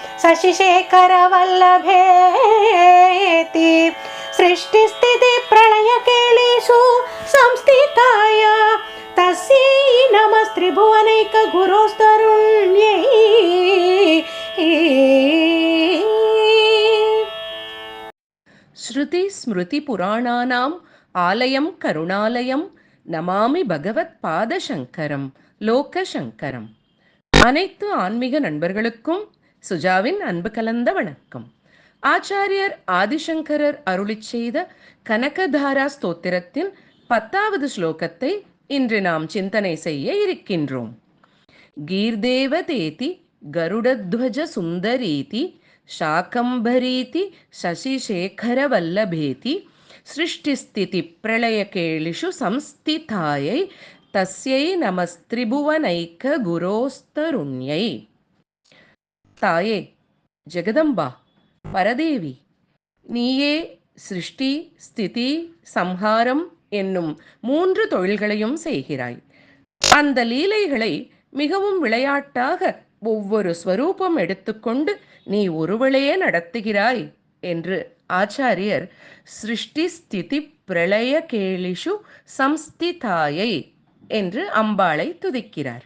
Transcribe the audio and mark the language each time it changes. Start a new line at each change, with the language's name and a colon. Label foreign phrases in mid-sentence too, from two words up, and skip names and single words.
Sanskrit: शशिशेखरवल्लभेति सृष्टिस्थितिप्रलयकेलिषु संस्थिताय तस्यै नमस्त्रिभुवनैकगुरोस्तरुण्यै। श्रुतिस्मृतिपुराणानाम् आलयं करुणालयं नमामि भगवत् पादशङ्करं लोकशङ्करम्.
Tamil: அனைத்து ஆன்மீக நண்பர்களுக்கும் சுஜாவின் அன்பு கலந்த வணக்கம். ஆச்சாரியர் ஆதிசங்கரர் அருளிச் செய்த கனகதாரா ஸ்தோத்திரத்தின் 10வது ஸ்லோகத்தை இன்று நாம் சிந்தனை செய்ய இருக்கின்றோம்.
Sanskrit: गीर्देवतेति गरुडध्वज सुन्दरीति शाकम्भरीति शशिशेखरवल्लभेति सृष्टिस्थिति प्रलयकेलिषु संस्थितायै तस्यै नमस्त्रिभुवनैक गुरोस्तरुण्यै.
Tamil: தாயே, ஜெகதம்பா, பரதேவி, நீயே சிருஷ்டி, ஸ்திதி, சம்ஹாரம் என்னும் 3 தொழில்களையும் செய்கிறாய். அந்த லீலைகளை மிகவும் விளையாட்டாக ஒவ்வொரு ஸ்வரூபம் எடுத்துக்கொண்டு நீ ஒருவளையே நடத்துகிறாய் என்று ஆச்சாரியர்
Sanskrit: सृष्टि स्थिति प्रलय केलिषु संस्थितायै
Tamil: என்று அம்பாளை துதிக்கிறார்.